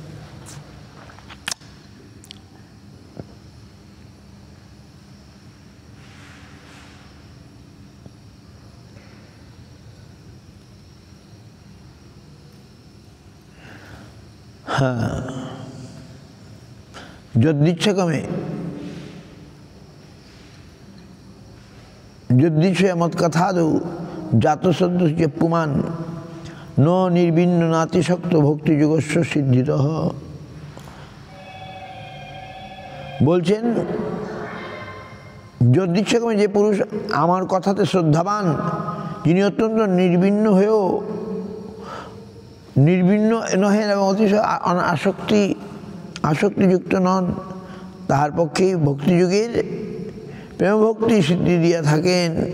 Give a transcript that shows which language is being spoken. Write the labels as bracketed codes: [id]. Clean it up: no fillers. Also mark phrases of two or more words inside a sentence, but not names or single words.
[bn] হ্যাঁ, [sa] যদিচ্ছাক্রমে যদ্দিচ্ছয় মৎকথাদৌ জাত সদ্য পুমান ন নির্বিন্ন নাতিশক্ত ভক্তিযুগস্ব সিদ্ধিত। [bn] বলছেন, যদ্দিচ্ছাক্রমে যে পুরুষ আমার কথাতে শ্রদ্ধাবান, যিনি অত্যন্ত নির্বিন্ন হয়েও নির্বিন্ন নহেন এবং অতিশয় আসক্তি আসক্তিযুক্ত নন, তাহার পক্ষেই ভক্তিযুগের প্রেম ভক্তি সিদ্ধি দিয়া থাকেন।